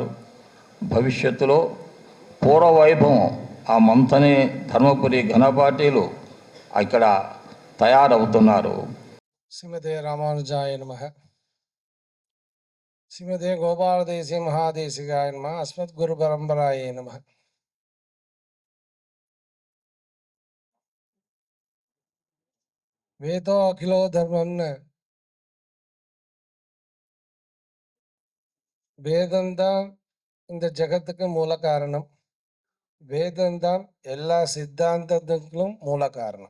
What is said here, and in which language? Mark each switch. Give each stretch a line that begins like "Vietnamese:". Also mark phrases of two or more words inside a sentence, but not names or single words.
Telugu: భవిష్యత్తులో పూర్వ వైభవం ఆ మంతని ధర్మపురి ఘనపాటీలు ఇక్కడ తయారవుతున్నారు.
Sanskrit: శ్రీమతే రామానుజాయ నమః. శ్రీమతే గోపాలదేశీ మహాదేశికాయ నమః. అస్మద్గురు పరంపరాయ నమః. वेदो अखिलो
Tamil: தர்மம்னு வேதம்தான் இந்த ஜகத்துக்கு மூல காரணம். வேதம்தான் எல்லா சித்தாந்தத்துக்கும் மூல காரணம்.